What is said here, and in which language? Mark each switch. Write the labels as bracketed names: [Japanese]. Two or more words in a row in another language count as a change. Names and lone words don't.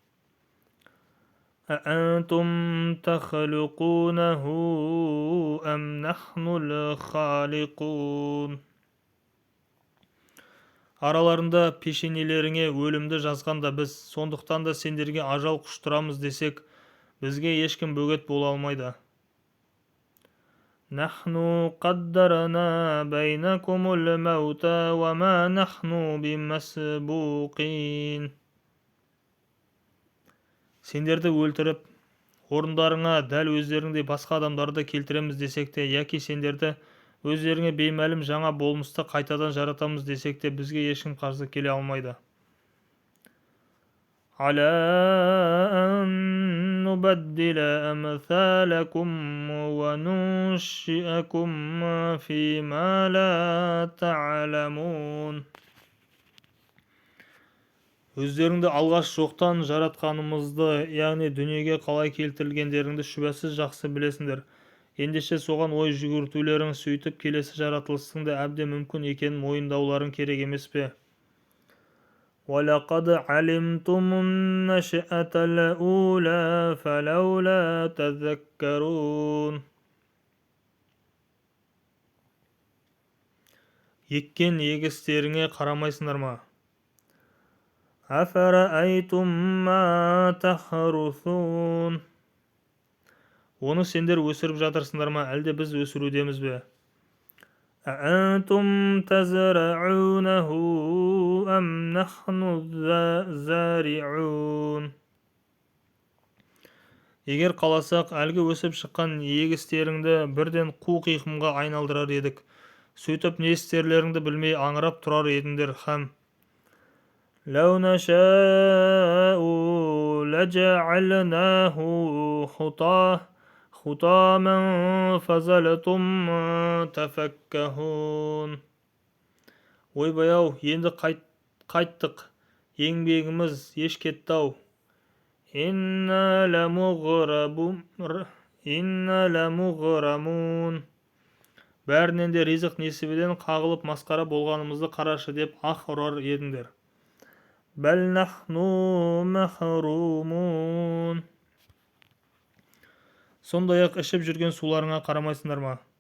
[Arabic] أأنتم تخلقونه أم نحن الخالقون. [Kazakh] Араларында пешенелеріңе өлімді жазғанда біз, сондықтан да сендерге ажал құштырамыз десек, бізге ешкім бөгет бола алмайды. [Arabic] نحن قدرنا بينكم الموت وما نحن بمسبوقين. [Kazakh] Сендерді өлтіріп, орындарыңа дәл өздеріңдей басқа адамдарды келтіреміз десек те, яки сендерді өздеріңе беймәлім жаңа болмысты қайтадан жаратамыз десек те, бізге ешкім қарсы келе алмайды. [Arabic] على أن نبدل أمثالكم وننشئكم فيما لا تعلمون. [Kazakh] Өздеріңді алғаш жоқтан жаратқанымызды, яғни дүниеге қалай келтірілгендеріңді шүбәсіз жақсы білесіңдер. Ендеше соған ой жүгіртулерің, сөйтіп келесі жаратылыстың да әбден мүмкін екенін мойындауларың керек емес пе? [Arabic] وَلَقَدْ عَلِمْتُمُ النَّشْأَةَ الْأُولَى فَلَوْلَا تَذَكَّرُونَ. [Kazakh] Еккен егістеріңе қарамайсыңдар ма? [Arabic] أَفَرَأَيْتُمْ مَا تَحْرُثُونَ. [Kazakh] Оны сендер өсіріп жатырсыңдар ма, әлде біз өсірудеміз бе? [Arabic] أَأَنْتُمْ تَزْرَعُونَهُ أَمْ نَحْنُ الزَّارِعُونَ. [Kazakh] Егер қаласақ, әлгі өсіп шыққан егістеріңді бірден қу қиқымға айналдырар едік. Сөйтіп не істерлеріңді білмей аңырап тұрар едіңдер һәм [Arabic] لَوْ نَشَاءُ لَجَعَلْنَاهُ خُطَامًا فَظَلْتُمْ تَفَكَّهُونَ. [Kazakh] Ойбай-ау, енді қайттық, еңбегіміз еш кетті-ау. [Arabic] إنا لمغرمون. [Kazakh] Бәрінен де ризық несібеден қағылып масқара болғанымызды қарашы деп аһ ұрар едіңдер. [Arabic] بل نحن محرومون. [Kazakh] Сондай-ақ ішіп жүрген суларыңа қарамайсыңдар ма?